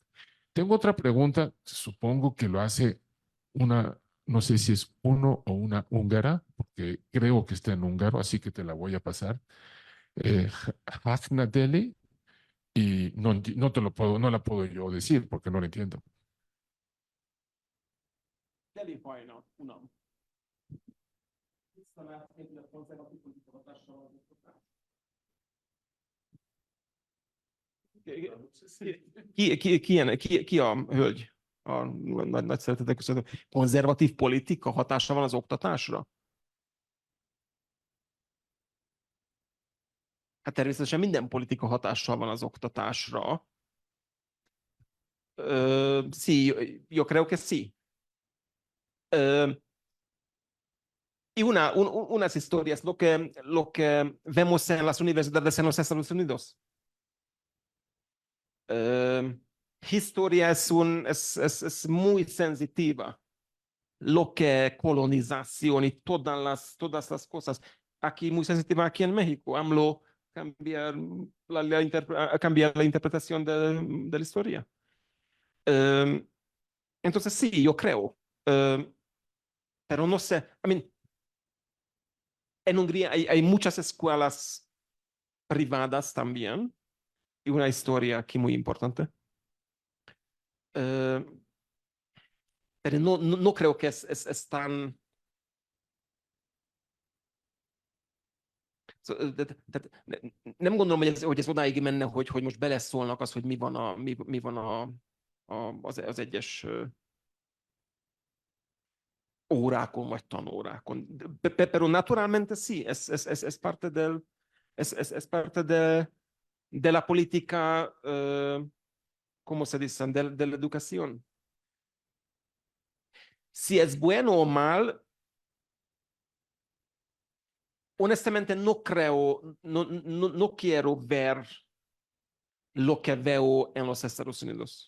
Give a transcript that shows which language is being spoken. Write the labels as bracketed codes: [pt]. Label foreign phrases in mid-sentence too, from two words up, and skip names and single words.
[es] Tengo otra pregunta, supongo que lo hace una, no sé si es uno o una húngara, porque creo que está en húngaro, así que te la voy a pasar. Hafna Deli, y no te lo puedo, no la puedo yo decir porque no lo entiendo. [hu] Ki a hölgy? A nagy szeretetek köszönöm. Konzervatív politika hatása van az oktatásra? Hát természetesen minden politika hatással van az oktatásra. [es] Sí, yo creo que sí. Y unas historias, lo que vemos en las universidades en los Estados Unidos. Historia es muy sensitiva. Lo que colonización y todas las cosas. Aquí muy sensitiva aquí en México. AMLO cambiar cambiar la interpretación de la historia. Entonces sí, yo creo. Pero no sé. [en] I mean, [es] en Hungría hay muchas escuelas privadas también y una historia aquí muy importante. Eh, pero no creo que es tan... [hu] Nem gondolom, hogy ez odáig menne, hogy most beleszólnak az, hogy mi van az egyes órákon vagy tanórákon. [es] Pero naturalmente sí, es parte es parte de la política, ¿cómo se dice? De la educación. Si es bueno o mal, honestamente no creo, no quiero ver lo que veo en los Estados Unidos.